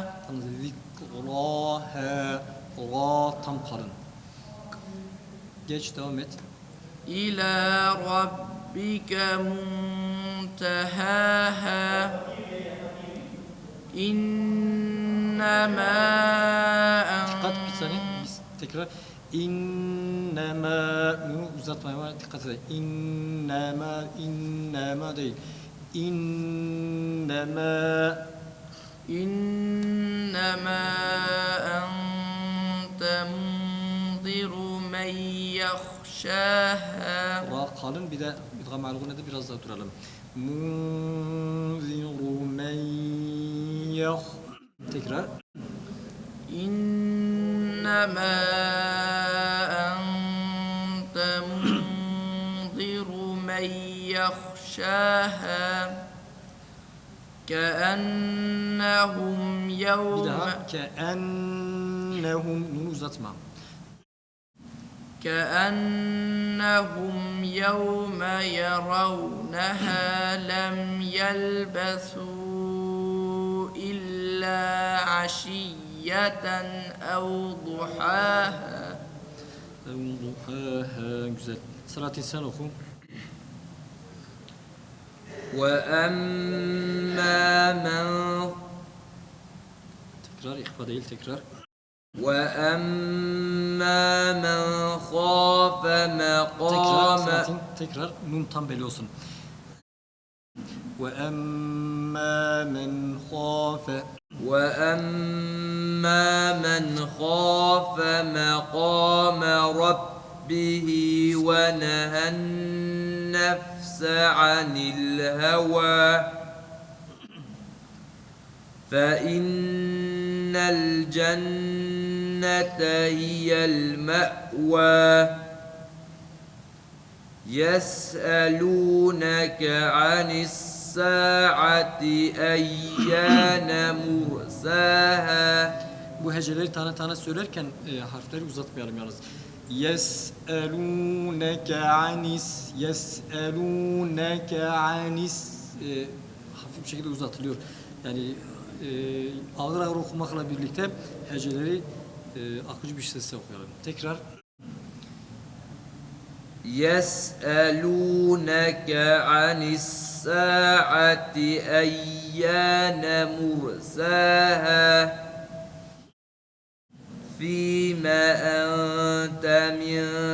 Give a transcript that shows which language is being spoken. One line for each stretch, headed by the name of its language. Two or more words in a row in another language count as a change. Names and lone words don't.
Turkish: zikraha ra tam kalın. Geç devam et.
Arabic: إلى ربك منتهاها إنما
Turkish: Dikkat bir saniye. Tekrar İnnemâ bunu uzatmaya var. Dikkat edin. İnnemâ değil.
Arabic: إنما أنت منذر من يخشاها.
Turkish: Ra kalın bir de idgam algına da biraz daha duralım.
Arabic: منذر من يخ.
Turkish: Tekrar.
Arabic: إنما أنت منذر من يخشاها كأنهم
Turkish: Bir
Arabic: يوم
Turkish: daha. Keennehum bunu uzatma.
Arabic: كأنهم يوم يرونها لم يلبثوا إلا عشية أو ضحاها.
Turkish: Duhaha güzel. Salatin sen oku.
Arabic: وأما من
Turkish: Tekrar ihfa değil tekrar.
Arabic: وأما من خاف
Turkish: Tekrar
Arabic: مقام
Turkish: Salatin tekrar nun tam belli olsun.
Arabic: وأما من خاف وأما من خاف مقام ربه ونهى النفس عن الهوى فإن الجنة هي المأوى يسألونك عن الساعة أيان مرساها.
Turkish: Bu heceleri tane tane söylerken harfleri uzatmayalım yalnız.
Arabic: يسألونك عن، يسألونك عن
Turkish: hafif bir şekilde uzatılıyor. Yani ağır ağır okumakla birlikte heceleri akıcı bir sesle okuyalım. Tekrar.
Arabic: يسألونك عن الساعة أيان مرساها فيما أنت من